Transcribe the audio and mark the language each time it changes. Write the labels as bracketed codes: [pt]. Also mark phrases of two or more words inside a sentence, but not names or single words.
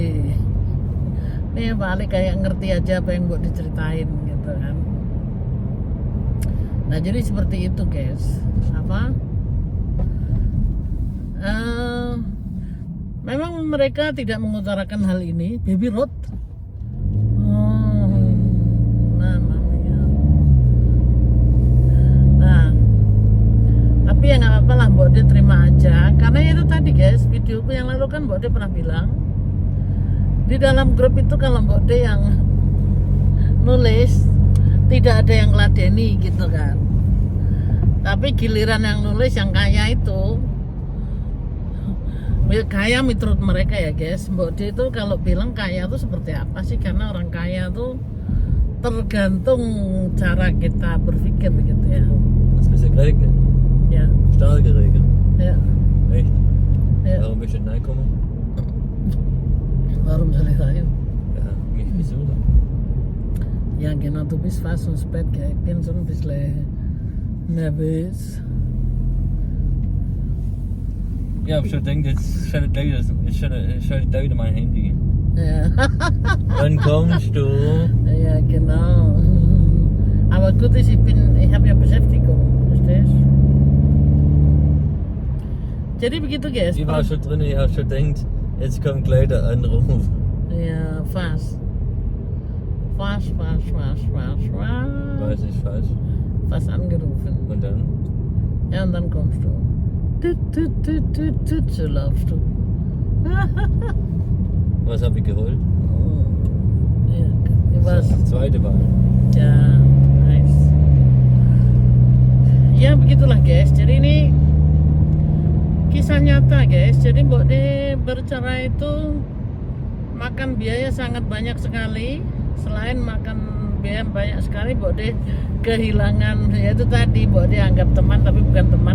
[id] Ini Pak Le kayak ngerti aja apa yang Mbok diceritain gitu kan. Nah jadi seperti itu guys. Memang mereka tidak mengutarakan hal ini. [en] Baby Road. [it] Mamma mia. [id] Nah, tapi ya nggak apa-apa lah, Mbok De terima aja. Karena itu tadi guys, videoku yang lalu kan Mbok De pernah bilang di dalam grup itu kalau Mbok De yang nulis tidak ada yang ngeladeni gitu kan. Tapi giliran yang nulis yang kaya itu, kaya menurut mereka ya guys. Mbok De itu kalau bilang kaya itu seperti apa sih? Karena orang kaya itu tergantung cara kita berpikir gitu ya. [de] Was ist geregnet? Ya. Stark geregnet. Ya. Echt? Ja. Warum bist du nicht reinkommen? Warum soll ich rein? Ja, mich besuchen. Ja, genau, du bist fast ins Bett, gell? Ich bin so ein bisschen nervös. Ja, ich denke, jetzt schalte da wieder mein Handy. Ja. Wann kommst du? Ja, genau. Aber gut ist, ich habe ja Beschäftigung, verstehst? [id] Jadi begitu guys. [de] Ich war schon drin, ich habe schon gedacht, jetzt kommt gleich der Anruf. Ja, fast. Fast. Was ist falsch? Fast angerufen. Und dann? Ja, und dann kommst du. So laufst du. Was habe ich geholt? Ja, ich weiß. Das zweite Wahl. [id] Ya, nice. Ya begitulah guys. Jadi ini kisah nyata guys. Jadi Mbok De bercerai itu makan biaya sangat banyak sekali. Selain makan biaya banyak sekali, Mbok De kehilangan, yaitu tadi Mbok De anggap teman tapi bukan teman.